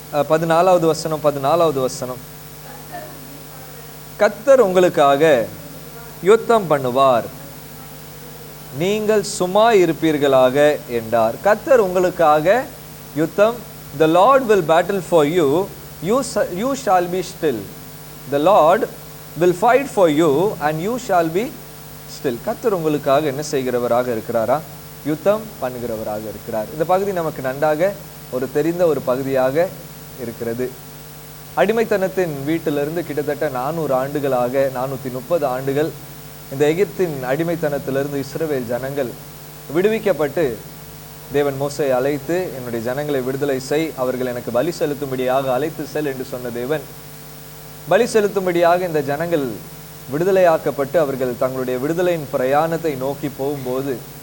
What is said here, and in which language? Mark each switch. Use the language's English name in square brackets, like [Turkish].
[Tamil] 14வது வசனம். 14வது வசனம். கர்த்தர் உங்களுக்காக யுத்தம் பண்ணுவார், நீங்கள் சும்மா இருப்பீர்களாக என்றார். கர்த்தர் உங்களுக்காக யுத்தம், [English] the Lord will battle for you, you shall be still. The Lord will fight for you and you shall be still. [Tamil] கர்த்தர் உங்களுக்காக என்ன செய்கிறவராக இருக்கிறாரா, யுத்தம் பண்ணுகிறவராக இருக்கிறார். இந்த பகுதி நமக்கு நன்றாக ஒரு தெரிந்த ஒரு பகுதியாக இருக்கிறது. அடிமைத்தனத்தின் வீட்டிலிருந்து கிட்டத்தட்ட 400 ஆண்டுகளாக 430 ஆண்டுகள் இந்த எகிப்தின் அடிமைத்தனத்திலிருந்து இஸ்ரவேல் ஜனங்கள் விடுவிக்கப்பட்டு தேவன் மோசேயை அழைத்து, என்னுடைய ஜனங்களை விடுதலை செய், அவர்கள் எனக்கு பலி செலுத்தும்படியாக அழைத்து செல் என்று சொன்ன தேவன் பலி செலுத்தும்படியாக இந்த ஜனங்கள் விடுதலையாக்கப்பட்டு அவர்கள் தங்களுடைய விடுதலையின் பிரயாணத்தை நோக்கி போகும்போது